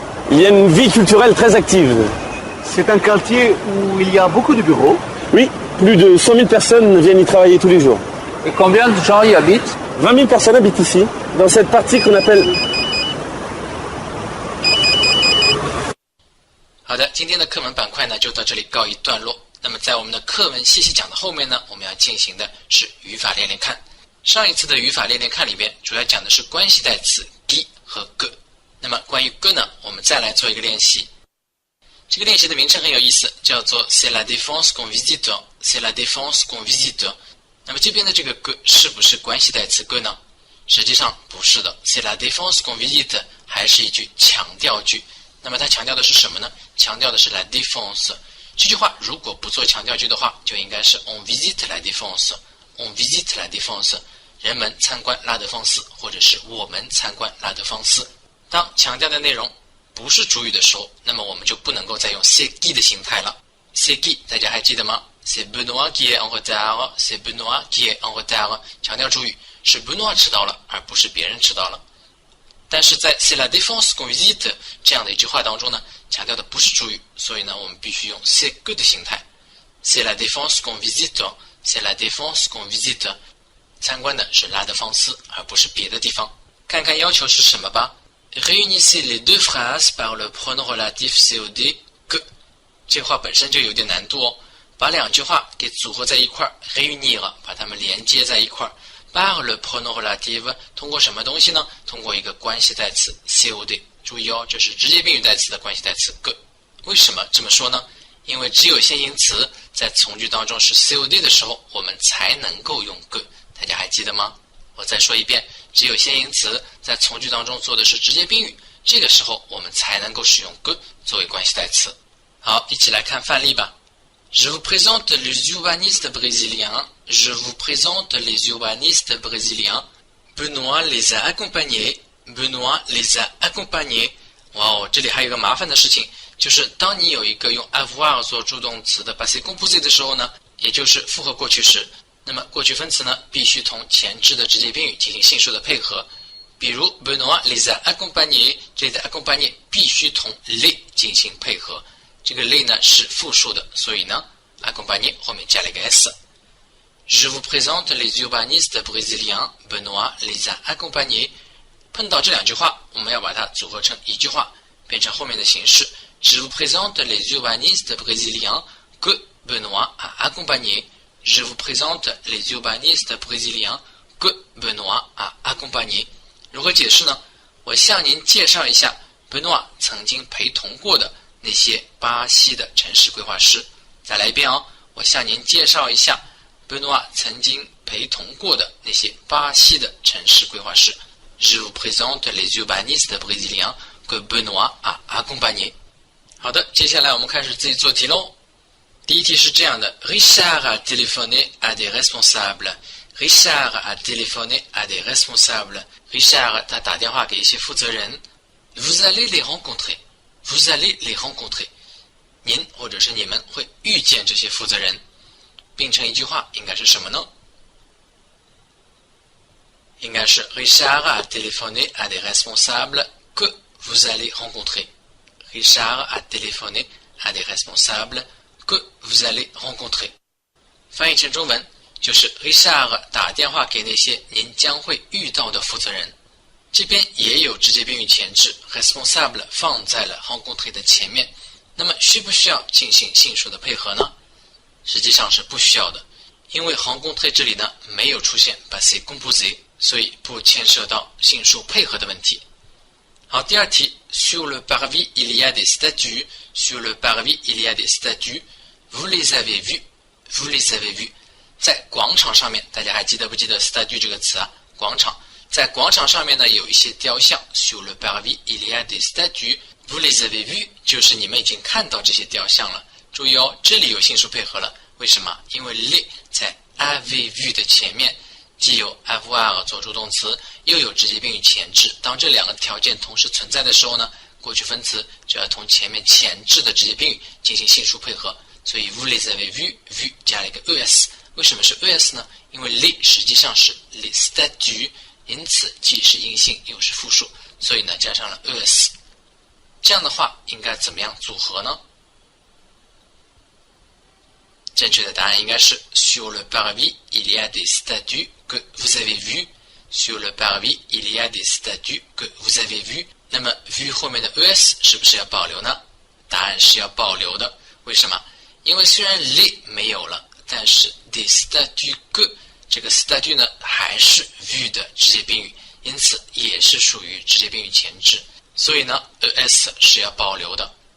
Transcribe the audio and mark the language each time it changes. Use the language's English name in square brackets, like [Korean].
[French] Il y a une vie culturelle très active. C'est un quartier où il y a beaucoup de bureaux. Oui, plus de 100 000 personnes viennent y travailler tous les jours. Et combien de gens y habitent? 20 000 personnes habitent ici, dans cette partie qu'on appelle... [Chinese] 好的，今天的课文板块呢就到这里告一段落。那么在我们的课文细细讲的后面呢，我们要进行的是语法练练看。上一次的语法练练看里边主要讲的是关系代词 qui 和 que。那么关于 que 呢，我们再来做一个练习。这个练习的名称很有意思，叫做 [French] C'est la défense qu'on visite。 [Chinese] C'est la défense qu'on visite。那么这边的这个 que 是不是关系代词 que 呢？实际上不是的 ， [French] C'est la défense qu'on visite [Chinese] 还是一句强调句。那么它强调的是什么呢？强调的是 la défense。这句话如果不做强调句的话，就应该是 [French] on visite la défense。 [Chinese] on visite la défense。人们参观拉德芳斯，或者是我们参观拉德芳斯。当强调的内容不是主语的时候，那么我们就不能够再用 c'est qui 的形态了。 c'est qui 大家还记得吗？ [French] C'est Benoît qui est en retard. C'est Benoît qui est en retard。 [Chinese] 强调主语是 Benoît 迟到了，而不是别人迟到了。但是在 [French] C'est la défense qu'on visite [Chinese] 这样的一句话当中呢，强调的不是主语，所以呢，我们必须用 c'est que 的形态。 [French] C'est la défense qu'on visite。 C'est la défense qu'on visite。 [Chinese] 参观的是拉德芳斯，而不是别的地方。看看要求是什么吧。 [French] Réunissez les deux phrases par le pronom relatif COD que。 [Chinese] 这话本身就有点难度哦，把两句话给组合在一块儿 ，réunir 把它们连接在一块儿。 [French] par le pronom relatif [Chinese] 通过什么东西呢？通过一个关系代词 COD。注意哦，这是直接宾语代词的关系代词 que。为什么这么说呢？因为只有先行词在从句当中是 COD 的时候，我们才能够用 que。大家还记得吗？我再说一遍，只有先行词在从句当中做的是直接宾语，这个时候我们才能够使用 que 作为关系代词。好，一起来看范例吧。 [French] Je vous présente les urbanistes brésiliens. Je vous présente les urbanistes brésiliens. Benoît les a accompagnés. Benoît les a accompagnés. [Chinese] 哇哦，这里还有一个麻烦的事情，就是当你有一个用 avoir 做助动词的 passé composé 的时候呢，也就是复合过去时，那么过去分词呢必须同前置的直接宾语进行性数的配合。比如 [French] Benoît les a accompagnés， [Chinese] 这里的 accompagner 必须同 les 进行配合。这个 les 呢是复数的，所以呢 accompagner 后面加了一个 s。 [French] Je vous présente les urbanistes brésiliens. Benoît les a accompagnés。 [Chinese] 碰到这两句话，我们要把它组合成一句话，变成后面的形式。 [French] Je vous présente les urbanistes brésiliens que Benoît a accompagnés。Je vous présente les urbanistes brésiliens que Benoît a accompagnés。 [Chinese] 如何解释呢？我向您介绍一下 Benoît 曾经陪同过的那些巴西的城市规划师。再来一遍哦，我向您介绍一下 Benoît 曾经陪同过的那些巴西的城市规划师。 [French] Je vous présente les urbanistes brésiliens que Benoît a accompagnés。 [Chinese] 好的，接下来我们开始自己做题喽。第一题是这样的 [French] Richard a téléphoné à des responsables。 Richard a téléphoné à des responsables。 [Chinese] Richard 他打电话给一些负责人。 [French] Vous allez les rencontrer。 Vous allez les rencontrer。 [Chinese] 您或者是你们会遇见这些负责人。并成一句话应该是什么呢？应该是 [French] Richard a téléphoné à des responsables que vous allez rencontrer。 Richard a téléphoné à des responsables que vous allez rencontrer。 [Chinese] 翻译成中文就是 Richard 打电话给那些您将会遇到的负责人。这边也有直接宾语前置 responsable 放在了 rencontrer 的前面，那么需不需要进行性数的配合呢？实际上是不需要的，因为 rencontrer 这里呢没有出现 passé composé， 所以不牵涉到性数配合的问题。 [French] 好，第二题 sur le parvis il y a des statues sur le parvis il y a des statues vous les avez vues vous les avez vues [Chinese] 在广场上面，大家还记得不记得 statue 这个词啊？广场，在广场上面呢有一些雕像 [French] sur le parvis il y a des statues vous les avez vues [Chinese] 就是你们已经看到这些雕像了。注意哦，这里有性数配合了，为什么？因为 les 在 avez vu 的前面，既有 avoir 做助动词，又有直接宾语前置。当这两个条件同时存在的时候呢，过去分词就要同前面前置的直接宾语进行性数配合。所以 [French] vous les avez vu [Chinese] vu 加了一个 es， 为什么是 es 呢？因为 les 实际上是 les statues， 因此既是阴性又是复数，所以呢加上了 es。这样的话应该怎么样组合呢？正确的答案应该是 [French] sur le parvis il y a des statues que vous avez vues sur le parvis il y a des statues que vous avez vues。 [Chinese] 那么 vu 后面的 es 是不是要保留呢？答案是要保留的。为什么？因为虽然 les 没有了，但是 des statues que 这个 statue 呢还是 vu 的直接宾语，因此也是属于直接宾语前置，所以呢 es 是要保留的。